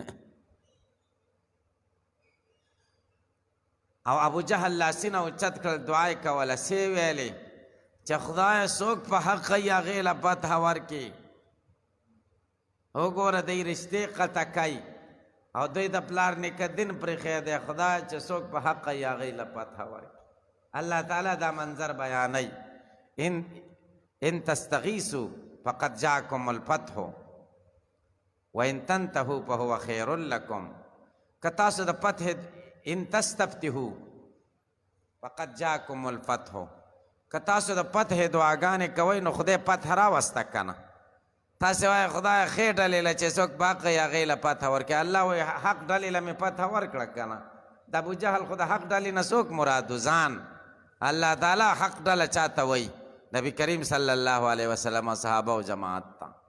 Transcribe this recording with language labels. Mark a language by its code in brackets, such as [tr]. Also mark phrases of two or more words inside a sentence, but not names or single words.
[ps] او ابو جهل لاسونه اوچت کړل دعا یې کوله سې ویلې چې خدایه څوک په حق کوي هغې له فتحه ورکړي وګوره دی رشتې قطع کوي او دوی د پلار نیکه دین پرېښی دی خدای چې څوک په حق یې هغوی له فتحه ورکړي. الله تعالی دا منظر بیانوي [ar] ان تستغیثوا فقد جاءکم الفتح وان تنتهوا فهو خیر لکم. [ps] که تاسو د فتح [ar] ان تستفتحوا فقد جاءکم الفتح، [ps] که تاسو د فتح دعاګانې کوئ نو خدای فتح راوسته که نه. تاسې وایئ خدای ښې ډلې له چې څوک باقی هغې له فتح ورکړي. الله وایي حق ډلې له مې فتح ورکړه که نه. د ابوجهل خو د حق ډلې نه څوک مراد و؟ ځان. الله تعالی حق ډله چاته وایي؟ نبی کریم [ar] صلی الله علیه وسلم [ps] او صحابه او جماعت ته.